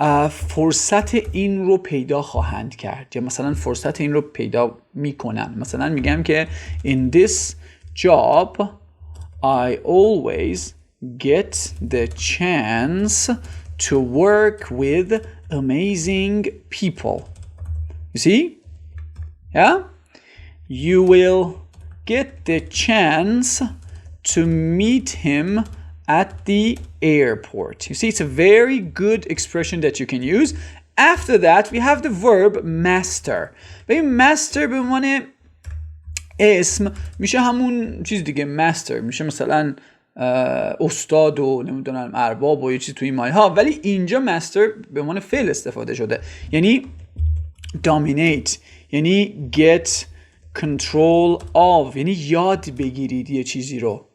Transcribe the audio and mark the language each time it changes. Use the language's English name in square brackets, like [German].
[Persian] فرصت این رو پیدا خواهند کرد، یا مثلا فرصت این رو پیدا میکنن. مثلا میگم که [English] in this job I always get the chance to work with amazing people. You see? Yeah? You will get the chance to meet him at the airport. You see, it's a very good expression that you can use. After that, we have the verb master. [Persian] ببین master به عنوان اسم میشه همون چیز دیگه. master میشه مثلا استاد و نمیدونم ارباب و یه چیز توی این مایه ها، ولی اینجا master به عنوان فعل استفاده شده، یعنی dominate، یعنی [English] get control of، [Persian] یعنی یاد بگیرید یه چیزی رو.